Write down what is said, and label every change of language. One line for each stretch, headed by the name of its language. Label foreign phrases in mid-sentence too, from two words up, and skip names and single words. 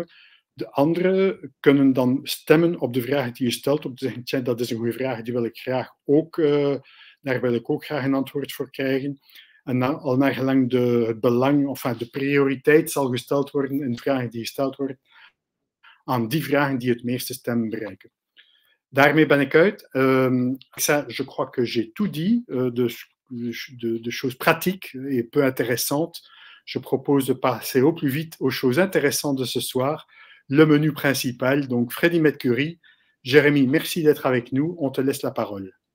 Dutch: De anderen kunnen dan stemmen op de vraag die je stelt, om te zeggen, tja, dat is een goede vraag, die wil ik graag ook, daar wil ik ook graag een antwoord voor krijgen. En al naar gelang het belang, of de prioriteit zal gesteld worden in de vragen die gesteld worden, aan die vragen die het meeste stemmen bereiken. Daarmee ben ik uit.
French: Ça, je crois que j'ai tout dit, de choses pratiques et peu intéressantes. Je propose de passer au plus vite aux choses intéressantes de ce soir. Le menu principal, donc Freddie Mercury. Jérémy, merci d'être avec nous. On te laisse la parole.